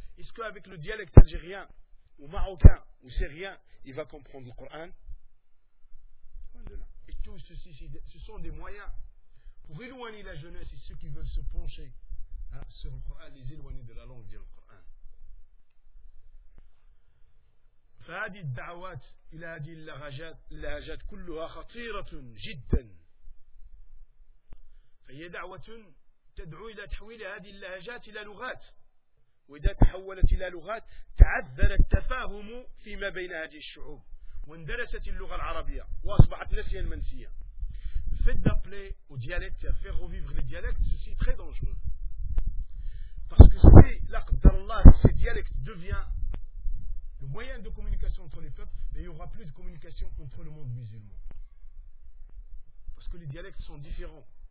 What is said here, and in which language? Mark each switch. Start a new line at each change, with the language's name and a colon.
French: Est-ce qu'avec le dialecte algérien, ou marocain, ou syrien, il va comprendre le Coran? Et tout ceci, ce sont des moyens pour éloigner la jeunesse et ceux qui veulent se pencher sur le Coran, les éloigner de la langue du Coran.
Arabic: فهذه الدعوات إلى هذه اللهجات كلها خطيرة جدا، فهي دعوة تدعو إلى تحويل هذه اللهجات إلى لغات، وإذا تحولت إلى لغات تعذر التفاهم فيما بين هذه الشعوب، واندرست اللغة العربية وأصبحت نسيا منسيا.
French: Faites d'appeler aux dialectes, faire revivre les dialectes, ceci est très dangereux. Parce que si, la qadar Allah, ces dialectes deviennent le moyen de communication entre les peuples, mais il n'y aura plus de communication entre le monde musulman. Parce que les dialectes sont différents.